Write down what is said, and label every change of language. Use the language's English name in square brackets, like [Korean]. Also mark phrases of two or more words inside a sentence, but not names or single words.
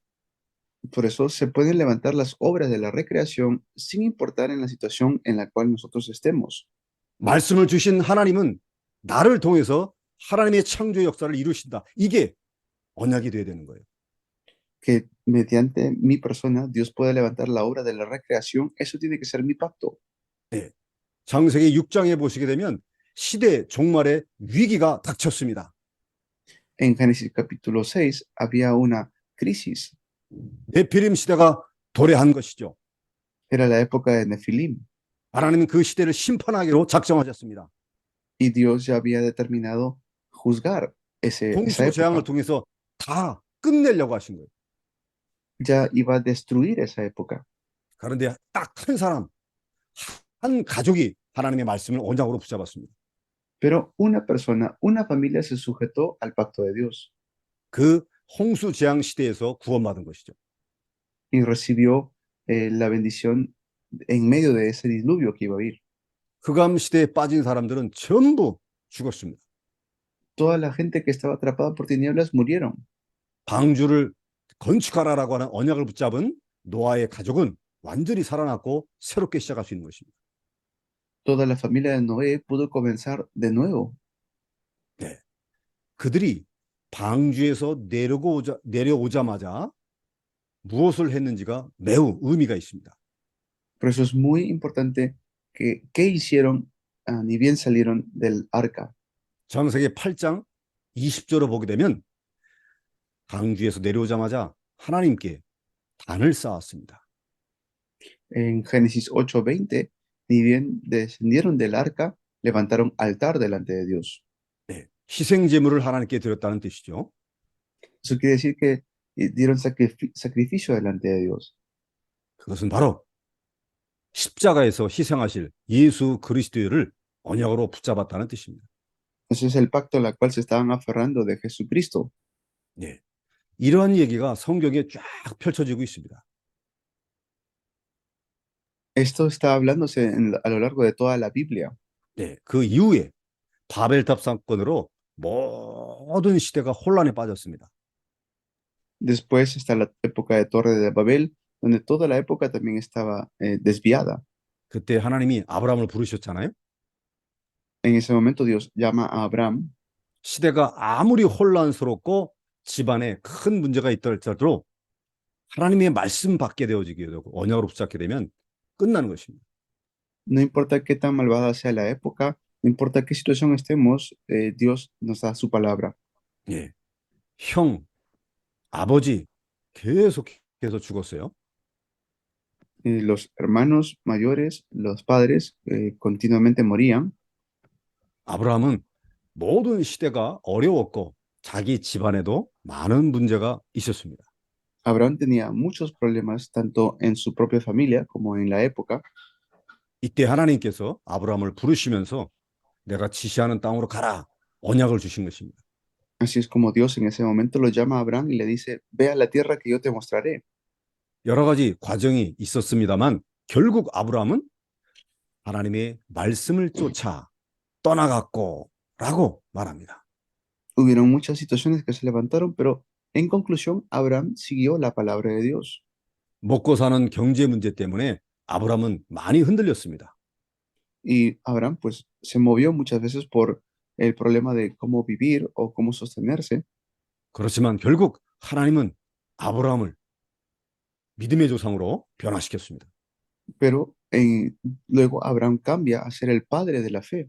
[Spanish] Por eso se pueden levantar las obras de la recreación sin importar en la situación en la cual nosotros estemos. [Korean] 말씀을 주신 하나님은 나를 통해서 하나님의 창조의 역사를 이루신다. 이게 언약이 돼야 되는 거예요. [Spanish] Que mediante mi persona Dios puede levantar la obra de la recreación. Eso tiene que ser mi pacto. [Korean] 창세기 6장에 보시게 되면 시대 종말의 위기가 닥쳤습니다. [Spanish] En Génesis capítulo 6 había una crisis. [Korean] 네피림 시대가 도래한 것이죠. [Spanish] Era la época de Nefilim. [Korean] 하나님은 그 시대를 심판하기로 작정하셨습니다. [Spanish] Y Dios ya había determinado juzgar esa [Korean] 홍수 재앙을 [Spanish] época. [Korean] 통해서 다 끝내려고 하신 거예요. [Spanish] Ya iba a destruir esa época. [Korean] 그런데 딱 한 사람, 한 가족이 하나님의 말씀을 언약으로 붙잡았습니다. [Spanish] Pero una persona, una familia se sujetó al pacto de Dios [Korean] 그 홍수 재앙 시대에서 구원받은 것이죠. [Spanish] y recibió la bendición en medio de ese diluvio que iba a ir. [Korean] 흑암 시대에 빠진 사람들은 전부 죽었습니다. [Spanish] Toda la gente que estaba atrapada por tinieblas murieron. [Korean] 방주를 건축하라라고 하는 언약을 붙잡은 노아의 가족은 완전히 살아났고 새롭게 시작할 수 있는 것입니다. [Spanish] Toda la familia de Noé pudo comenzar de nuevo. [Korean] 그들이 방주에서 내려오자마자 무엇을 했는지가 매우 의미가 있습니다. [Spanish] Por eso es muy importante que qué hicieron ni bien salieron del arca. [Korean] 창세기 8장 20절을 보게 되면 방주에서 내려오자마자 하나님께 단을 쌓았습니다. [Spanish] En Génesis 8:20, ni bien descendieron del arca, levantaron altar delante de Dios. [Korean] 희생 제물을 하나님께 드렸다는 뜻이죠. [Spanish] Eso quiere decir que dieron sacrificio delante de Dios. [Korean] 그것은 바로 십자가에서 희생하실 예수 그리스도를 언약으로 붙잡았다는 뜻입니다. [Spanish] Ese es el pacto al cual se estaban aferrando de Jesucristo. [Korean] 이러한 얘기가 성경에 쫙 펼쳐지고 있습니다. [Spanish] Esto está hablándose a lo largo de toda la Biblia. [Korean] 그 이후에 바벨탑 사건으로 모든 시대가 혼란에 빠졌습니다. [Spanish] Después está la época de Torre de Babel, donde toda la época también estaba desviada. [Korean] 그때 하나님이 아브라함을 부르셨잖아요. [Spanish] En ese momento Dios llama a Abraham. [Korean] 시대가 아무리 혼란스럽고 집안에 큰 문제가 있다 할지라도 하나님의 말씀 받게 되어지게 되고 언약으로 붙잡게 되면 끝나는 것입니다. [Spanish] No importa qué tan malvada sea la época, no importa qué situación estemos, Dios nos da su palabra. [Korean] 형, 아버지 계속해서 죽었어요. [Spanish] Los hermanos mayores, los padres, continuamente morían. [Korean] 아브라함은 모든 시대가 어려웠고 자기 집안에도 많은 문제가 있었습니다. [Spanish] Abraham tenía muchos problemas, tanto en su propia familia como en la época. [Korean] 이때 하나님께서 아브라함을 부르시면서 내가 지시하는 땅으로 가라 언약을 주신 것입니다. [Spanish] Así es como Dios en ese momento lo llama a Abraham y le dice, ve a la tierra que yo te mostraré. [Korean] 여러 가지 과정이 있었습니다만 결국 아브라함은 하나님의 말씀을 쫓아 떠나갔고 라고 말합니다. [Spanish] Hubieron muchas situaciones que se levantaron, pero en conclusión, Abraham siguió la palabra de Dios. [Korean] 먹고 사는 경제 문제 때문에 아브라함은 많이 흔들렸습니다. [Spanish] Y Abraham pues se movió muchas veces por el problema de cómo vivir o cómo sostenerse. [Korean] 그렇지만 결국 하나님은 아브라함을 믿음의 조상으로 변화시켰습니다. [Spanish] Pero luego Abraham cambia a ser el padre de la fe.